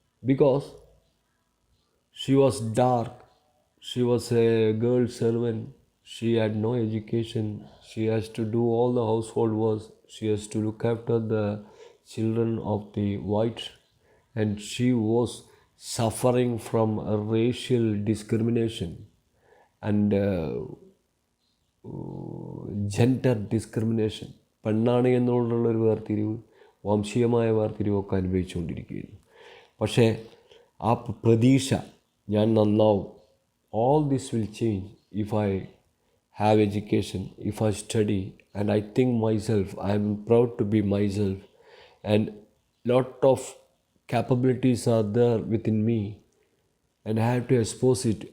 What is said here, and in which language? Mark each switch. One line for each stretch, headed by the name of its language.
English: Because she was dark, she was a girl servant, she had no education, she has to do all the household work, she has to look after the children of the whites, and she was suffering from a racial discrimination and gender discrimination.
Malayalam: പെണ്ണാണ് എന്നുള്ളൊരു വേർതിരിവ്, വംശീയമായ വേർതിരിവൊക്കെ അനുഭവിച്ചുകൊണ്ടിരിക്കുകയായിരുന്നു. പക്ഷേ ആ പ്രതീക്ഷ, ഞാൻ നന്നാവും,
English: all this will change if I have education, if I study, and I think myself, I am proud to be myself, and lot of capabilities are there within me, and I have to expose it.